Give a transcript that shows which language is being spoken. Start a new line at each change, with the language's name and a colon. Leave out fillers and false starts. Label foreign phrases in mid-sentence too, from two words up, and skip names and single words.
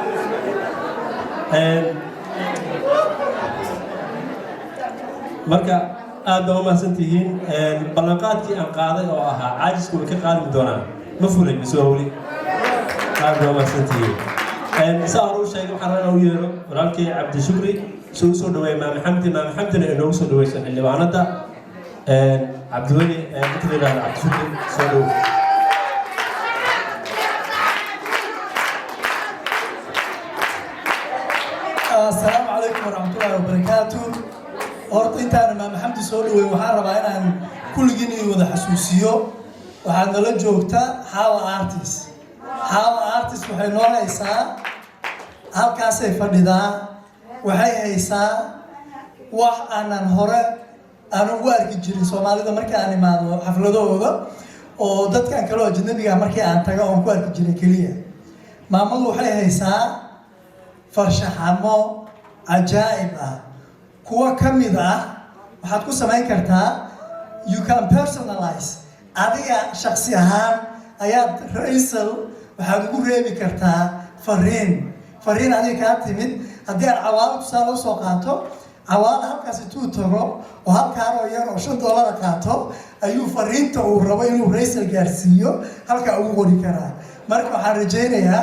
Somali: marka aad baa u mahadsantihiin ballanqaadkii aan qaaday oo ahaa caajisku way ka qaadmi doonaan ma fulay mise waa weli aad baa u mahadsantihiin saa hore u sheegay waxaan rabaa inaan u yeero walaalkii cabdi shukri soo u soo dhaweeya maame xamdi xamdina inoogu soo dhaweysan xildhibaanada cabdiweli inta la yidhahda cabdi shukri soo dhawo
Arabic: السلام عليكم ورحمة الله وبركاته.
Somali: horta intaan maam xamdi soo dhaweey waxaan rabaa inaan kulligiin wada xasuusiyo waxaad nala joogtaa xaawa artist waxay noo haysaa halkaasay fadhidaa waxay haysaa wax aanan hore aan ugu arki jirin soomaalida markii aan imaado xafladahooda oo dadkan kale oo ajnabiga markii aan tago oon ku arki jiray keliya maamadu waxay haysaa farshaxamo cajaa'ib ah kuwa ka mid ah waxaad ku samayn kartaa
English: you can personalize
Somali: adiga shakhsi ahaan ayaad raisal waxaad ugu reebi kartaa fariin fariin adiga kaa timid haddii aan cawaalo tusaale usoo qaato cawaalo halkaas intuu tago oo halkaanoo yar oo $5 qaato ayuu fariinta uu rabo inuu raysal gaarsiiyo halkaa ugu qori karaa marka waxaan rajaynayaa